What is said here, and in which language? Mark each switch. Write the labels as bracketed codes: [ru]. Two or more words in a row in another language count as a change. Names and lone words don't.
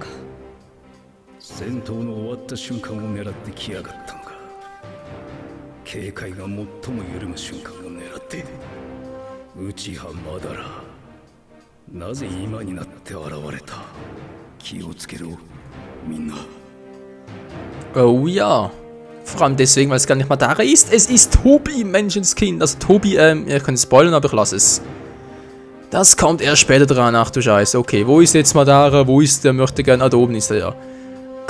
[ja] 戦闘の終わった瞬間を狙ってきやがったのか。警戒が最も緩む瞬間を狙って。内葉まだら。なぜ今になって現れた。気をつけろ、みんな。 [de] Oh ja. Vor allem deswegen, weil es gar nicht Madara ist. Es ist Tobi, Menschenskind. Also Tobi, ihr könnt spoilern, aber ich lasse es. Das kommt erst später dran. Ach du Scheiße. Okay, wo ist jetzt Madara? Wo ist der? Möchte gern. Ah, da oben ist er ja.